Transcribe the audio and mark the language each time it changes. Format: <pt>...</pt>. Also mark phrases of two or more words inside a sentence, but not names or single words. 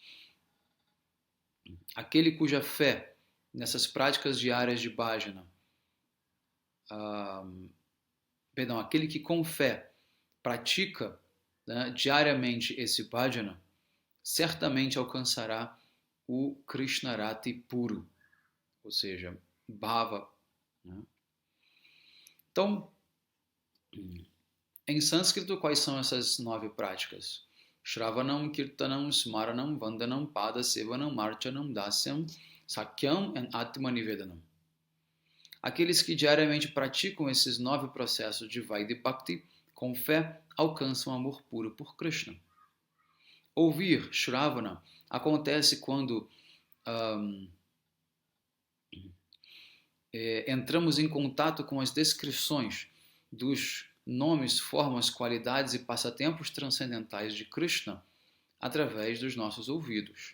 <pt>Aquele cuja fé nessas práticas diárias de bhajana, aquele que com fé pratica, né, diariamente esse bhajana, certamente alcançará o Krishnarati puro, ou seja, bhava. Né? Então, em sânscrito, quais são essas 9 práticas?</pt> <sa>Shravanam, Kirtanam, Smaranam, Vandanam, Pada, Sevanam, Marchanam, Dasyam, Sakyam e Atmanivedanam.</sa> <pt>Aqueles que diariamente praticam esses 9 processos de Vaidhi Bhakti com fé alcançam amor puro por Krishna. Ouvir, Shravana, acontece quando entramos em contato com as descrições dos nomes, formas, qualidades e passatempos transcendentais de Krishna através dos nossos ouvidos.</pt>